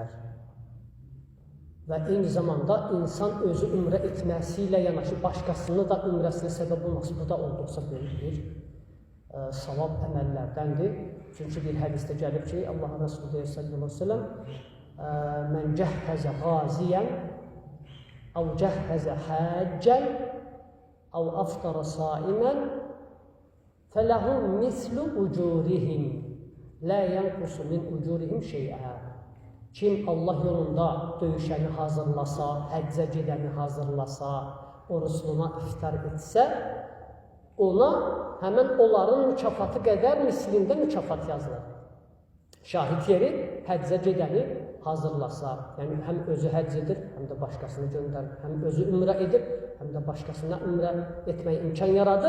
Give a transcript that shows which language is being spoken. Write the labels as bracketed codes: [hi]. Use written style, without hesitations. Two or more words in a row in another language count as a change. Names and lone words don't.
[az] Və eyni zamanda insan özü ümrə etməsi ilə yanaşı başqasını da ümrəsinə səbəb olması, bu da olduqca böyük bir savab əməllərdəndir. Çünki bir hədisdə gəlib ki, Allah Resulü deyir [ar] صلى الله عليه وسلم: "من جهز غازيا أو جهز حاجا أو أفطر صائما, فَلَهُمْ مِثْلُ اُجُورِهِمْ لَا يَنْقُسُ مِنْ اُجُورِهِمْ شَيْئًا. [az] Kim Allah yolunda döyüşəni hazırlasa, həccə gedəni hazırlasa, orucluğuna iftar etsə, ona həmən onların mükafatı qədər mislində mükafat yazılır. Şahid yeri həccə gedəni hazırlasa, yəni həm özü həcc edir, həm də başqasını göndərir, həm özü ümrə edir, həm də başqasına ümrə etməyə imkan yaradır.